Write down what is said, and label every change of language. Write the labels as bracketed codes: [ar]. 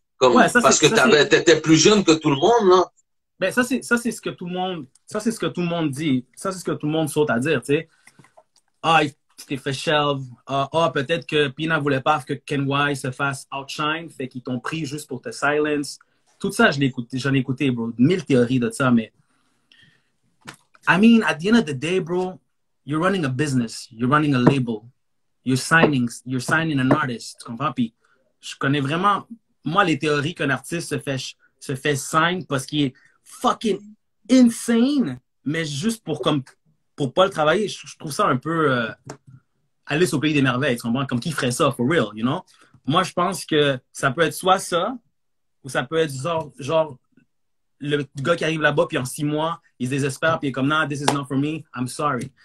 [fr] Comme, ouais, parce que t'étais plus jeune que tout le monde, là. Ben, ça, c'est ce que tout le monde, ça, c'est ce que tout le monde dit. Ça, c'est ce que tout le monde saute à dire, tu sais. Tu t'es fait shelve. Peut-être que Pina voulait pas que Ken Y se fasse outshine, fait qu'ils t'ont pris juste pour te silence. Tout ça, j'en ai écouté, bro. 1000 théories de ça, mais [en] I mean, at the end of the day, bro, you're running a business. You're running a label. You're signing an artist. [fr] Tu comprends? Puis, je connais vraiment... Moi, les théories qu'un artiste se fait sign parce qu'il est [en] fucking insane, [fr] mais juste pour pas le travailler, je trouve ça un peu Alice au pays des merveilles, tu comprends? Comme qui ferait ça, [en] for real, you know? [fr] Moi, je pense que ça peut être soit ça, ou ça peut être genre le gars qui arrive là-bas, puis en 6 mois, il se désespère, puis il est comme, [en] nah, this is not for me, I'm sorry.